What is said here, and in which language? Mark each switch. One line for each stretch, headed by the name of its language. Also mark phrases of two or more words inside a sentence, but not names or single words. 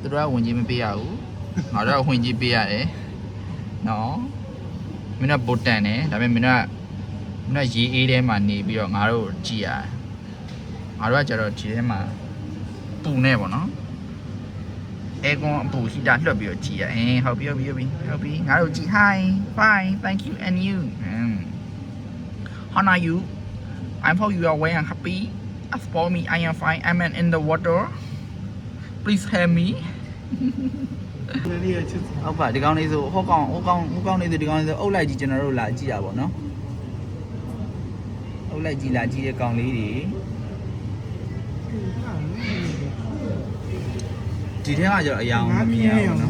Burmese: တို့ကဝင်ကြီးမပေးရဘူးငါတို့ကဝင်ကြီးပေးရတယ်နော်မင်းကပိုတန်တယ်ဒါပေမဲ့မင်းကရေ အေးထဲမှာနေပြီးတော့ငါတို့ကိုကြည့်ရတယ်ငါတို့ကကျတော့ဒီထဲမှာပူနေပေါ့နော်အဲကွန်အပူဟီတာလှုပ်ပြီးတော့ကြည့်ရဟုတ်ပြီငါတို့ကြည့်
English: hi fine thank you and you how are you I hope you are well and happy as for me I am fine I'm in the water please help me
Burmese: ဒီရချစ် ဟုတ်ပါဒီကောင်လေးဆိုဟိုကောင်လေးဆိုဒီကောင်လေးဆိုအုပ်လိုက်ကြည့်ကျွန်တော်တို့လာကြည့်ရပါတော့အုပ်လိုက်ကြည့်လာကြည့်တဲ့ကောင်လေးတွေဒီထဲကကျတော့အယောင်မမြင်ရဘူးနော်